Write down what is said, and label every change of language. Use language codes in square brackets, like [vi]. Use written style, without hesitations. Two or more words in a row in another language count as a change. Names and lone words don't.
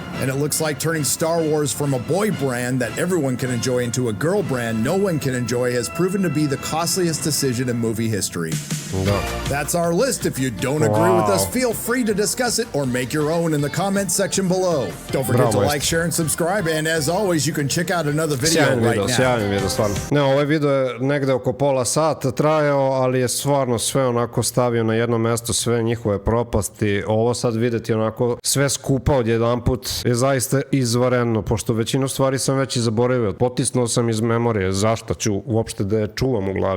[en] And it looks like turning Star Wars from a boy brand that everyone can enjoy into a girl brand no one can enjoy has proven to be the costliest decision in movie history. That's our list. If you don't agree with us, feel free to discuss it or make your own in the comment section below. Don't forget to like, share, and subscribe. And as always, you can check out another video right now. [sr] Sjajan video, stvarno. Ne, ovaj video je negde oko pola sata trajao, ali je stvarno sve onako stavio na jedno mesto, sve njihove propasti. Ovo sad videti onako sve skupa odjedanput je zaista izvanredno, pošto većinu stvari sam već i zaboravio. Potisnuo sam iz memorije, zašto ću uopšte da je čuvam u glavi.